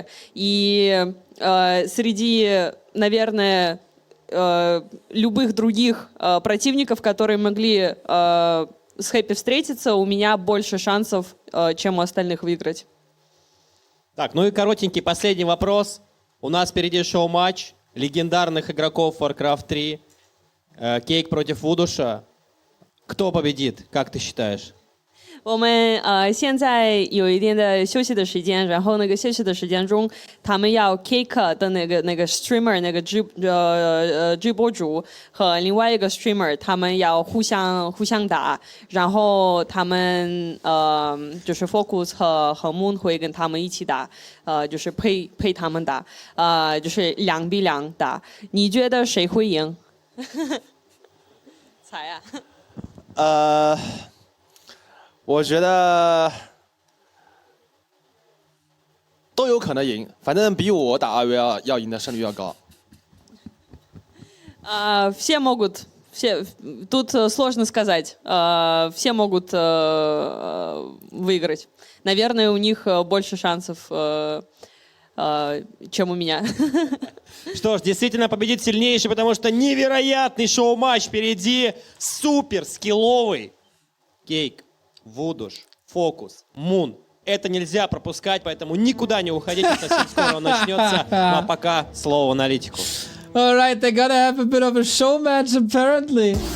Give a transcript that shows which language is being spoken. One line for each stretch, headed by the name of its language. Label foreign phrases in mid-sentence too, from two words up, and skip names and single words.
Russian: И среди, наверное, любых других противников, которые могли с Happy встретиться, у меня больше шансов, чем у остальных выиграть. Так, ну и коротенький последний вопрос. У нас впереди шоу-матч легендарных игроков Warcraft 3. Кейк против Вудуша. Кто победит, как ты считаешь?
Chinese: 我们现在有一定的休息的时间，然后那个休息的时间中，他们要 Cake 的那个 streamer 那个直播主和另外一个 streamer， 他们要互相打，然后他们就是 FoCuS 和 Moon 会跟他们一起打，就是配他们打，就是2比2打。你觉得谁会赢？猜啊。我觉得都有可能赢，反正比我打2v2要赢的胜率要高。
Russian: Все могут, тут сложно сказать, все могут выиграть. Наверное, у них больше шансов, чем у меня. Что ж, действительно победит сильнейший, потому что невероятный шоу-матч впереди, супер скилловый. Кейк, Вудуш, FoCuS, Moon. Это нельзя пропускать, поэтому никуда не уходите, совсем скоро он начнется. Ну а пока слово аналитику.
English: All right, they're gonna have a bit of a show match apparently.